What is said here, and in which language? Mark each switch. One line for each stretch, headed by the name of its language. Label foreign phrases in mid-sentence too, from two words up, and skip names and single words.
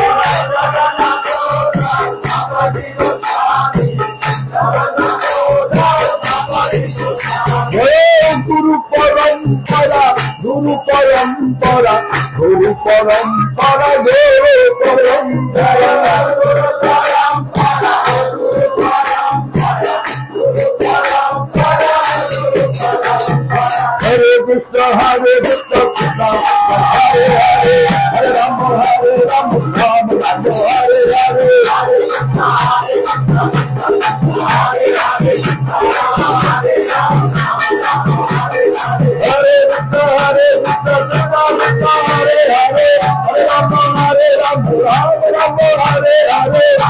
Sanskrit: গুরু পরম্পরা, গুরু পরম্পরা, গুরু পরম্পরা, গুরু পরম্পরা। হরে কৃষ্ণ হরে কৃষ্ণ কৃষ্ণ হরে হরে, হরে রাম রাম রাম হরে হরে। हरे कृष्ण हरे कृष्ण कृष्ण कृष्ण हरे हरे हरे राम राम राम हरे हरे, Hare Rama, Rama Rama, Hare Hare.